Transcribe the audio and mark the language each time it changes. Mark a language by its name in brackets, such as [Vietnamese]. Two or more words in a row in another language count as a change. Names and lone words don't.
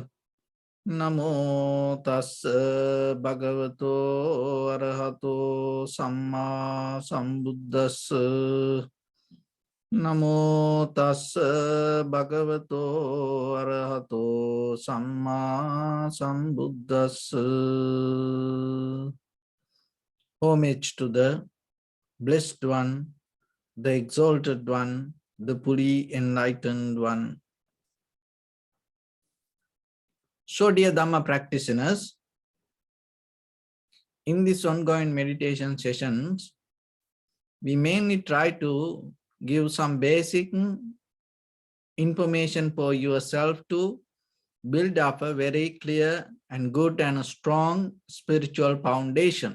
[Pali] Namo tassa bhagavato arahato samma sambuddhassa. Namo tassa bhagavato arahato samma sambuddhassa. [English] Homage to the Blessed One, the Exalted One, the fully enlightened One. So, dear Dhamma practitioners, in this ongoing meditation sessions, we mainly try to give some basic information for yourself to build up a very clear and good and a strong spiritual foundation.